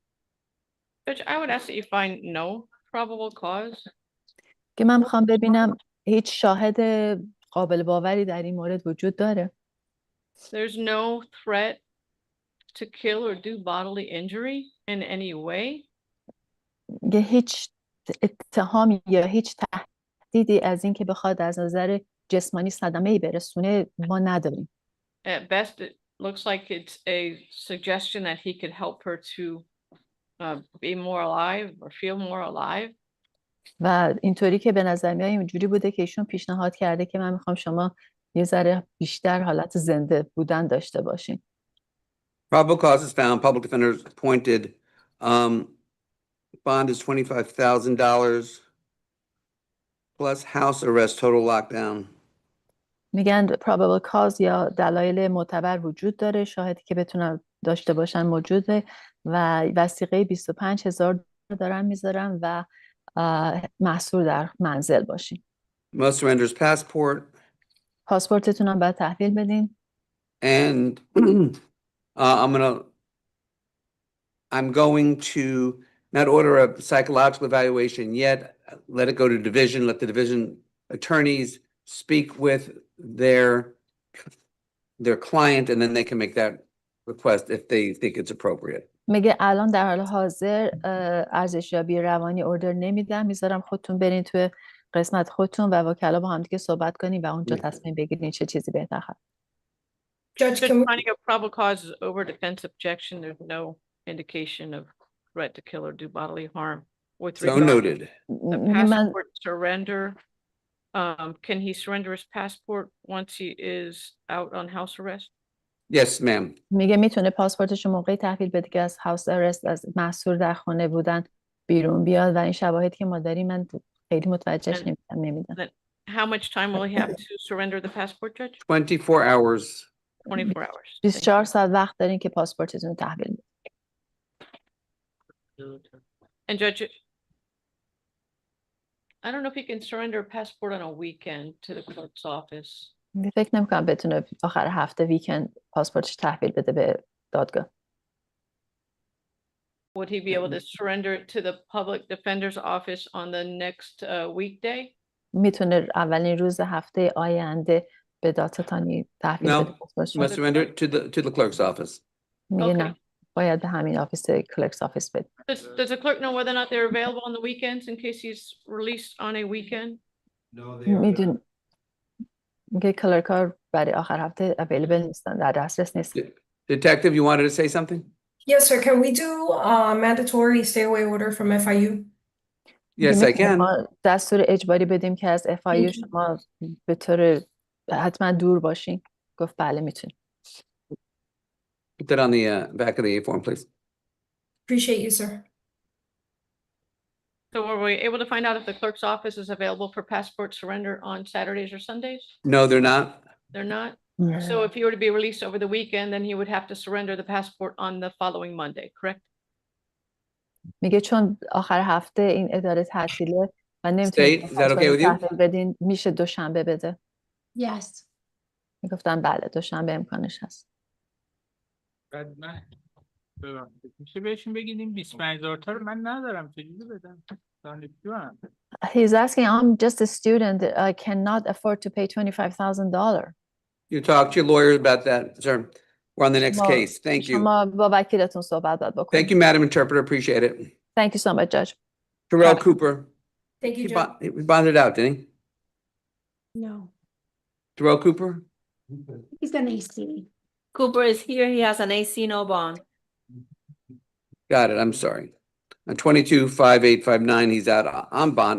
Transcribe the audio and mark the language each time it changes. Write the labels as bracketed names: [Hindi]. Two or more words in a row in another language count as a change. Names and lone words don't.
[English] Judge, I would ask that you find no probable cause. [Persian] که من میخوام ببینم هیچ شاهد قابل باوری در این مورد وجود داره. [English] There's no threat to kill or do bodily injury in any way. [Persian] که هیچ اتهامی یا هیچ تهدیدی از این که بخواد از نظر جسمانی صدمه‌ای برسونه ما نداریم. [English] At best, it looks like it's a suggestion that he could help her to be more alive or feel more alive. [Persian] و اینطوری که به نظر میاد اینجوری بوده که ایشون پیشنهاد کرده که من میخوام شما یه ذره بیشتر حالت زنده بودن داشته باشین. [English] Probable cause is found. Public defender is appointed. Bond is $25,000 plus house arrest, total lockdown. [Persian] میگن [English] probable cause [Persian] یا دلایل معتبر وجود داره، شاهدی که بتونن داشته باشن موجوده و وثیقه 25,000 دارن میذارن و محصور در منزل باشین. [English] Must surrender his passport. [Persian] پاسپورتتون هم باید تحویل بدین. [English] And I'm going to not order a psychological evaluation yet. Let it go to division, let the division attorneys speak with their client, and then they can make that request if they think it's appropriate. [Persian] میگه الان در حال حاضر ارزشیابی روانی اوردر نمیدم، میذارم خودتون برین توی قسمت خودتون و وکلا با هم دیگه صحبت کنین و اونجا تصمیم بگیرین چه چیزی behtar هست. [English] Judge, finding a probable cause is over defense objection. There's no indication of threat to kill or do bodily harm. With So regard noted. to the passport surrender, can he surrender his passport once he is out on house arrest? Yes, ma'am. [Persian] میگه میتونه پاسپورتشو موقعی تحویل بده که از [English] house arrest, [Persian] از محصور در خانه بودن بیرون بیاد و این شواهدی که ما داریم من خیلی متوجهش نمیدم. [English] How much time will he have to surrender the passport, Judge? 24 hours. 24 hours. [Persian] 24 ساعت وقت دارین که پاسپورتتون تحویل بدین. [English] And Judge, I don't know if he can surrender a passport on a weekend to the clerk's office. [Persian] فکر نمی‌کنم بتونه آخر هفته ویکند پاسپورتش تحویل بده به دادگاه. [English] Would he be able to surrender it to the public defender's office on the next weekday? [Persian] میتونه اولین روز هفته آینده به دادستانی تحویل بده [English] No, [Persian] پاسپورتشو. [English] must surrender it to the clerk's office. [Persian] میگه نه، باید به همین [English] office clerk's office [Persian] بده. [English] Does the clerk know whether or not they're available on the weekends in case he's released on a weekend? [Persian] میدون میگه کلرکار برای آخر هفته اویلیبل نیستن، در دسترس نیستن. [English] Detective, you wanted to say something? Yes, sir. Can we do a mandatory stay away order from FIU? Yes, I can. [Persian] دستور اجباری بدیم که از FIU شما به طور حتما دور باشین. گفت بله میتونیم. [English] Put that on the back of the A form, please. Appreciate you, sir. So were we able to find out if the clerk's office is available for passport surrender on Saturdays or Sundays? No, they're not. They're not? So if he were to be released over the weekend, then he would have to surrender the passport on the following Monday, correct? [Persian] میگه چون آخر هفته این اداره تعطیله و نمیتونید [English] Is that okay with you? [Persian] تحویل بدین، میشه دوشنبه بده. [English] Yes. [Persian] میگفتن بله دوشنبه امکانش هست. بعد من میشه بهشون بگیدیم 25,000 تا رو من ندارم چجوری بدم؟ دانشجوام. [English] He's asking, I'm just a student. I cannot afford to pay $25,000. You talk to your lawyer about that, sir. We're on the next case. Thank you. [Persian] شما با وکیلتون صحبت باید بکنید. [English] Thank you, Madam Interpreter. Appreciate it. Thank you so much, Judge. Terrell Cooper. Thank you, Judge. He bonded out, didn't he? No. Terrell Cooper? He's got an AC. Cooper is here. He has an AC, no bond. Got it. I'm sorry. On 22-5859, he's out on bond.